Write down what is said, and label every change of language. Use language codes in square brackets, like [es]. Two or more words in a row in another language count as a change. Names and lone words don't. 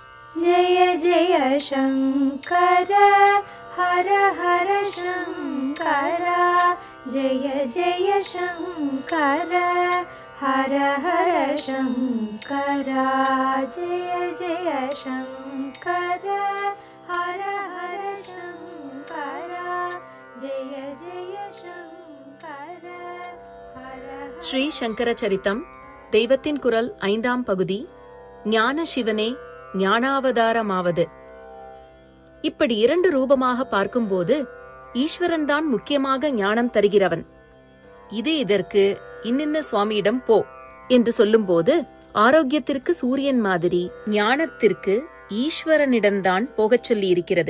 [sa] जय जय शङ्कर हर हर शङ्कर जय जय शङ्कर हर हर शङ्कर जय जय शङ्कर हर हर शङ्कर जय जय शङ्कर हर [ta] ஸ்ரீ சங்கர சரிதம் தெய்வத்தின் குரல் 5ஆம் பகுதி. ஞான சிவனே ஞானாவதாரமாவது. இப்படி 2 ரூபமாக பார்க்கும்போது ஈஸ்வரன் தான் முக்கியமாக ஞானம் தருகிறவன். இது இதற்கு இன்னின்ன சுவாமியிடம் போ என்று சொல்லும்போது ஆரோக்கியத்திற்கு சூரியன் மாதிரி ஞானத்திற்கு ஈஸ்வரனிடம்தான் போகச் சொல்லி இருக்கிறது.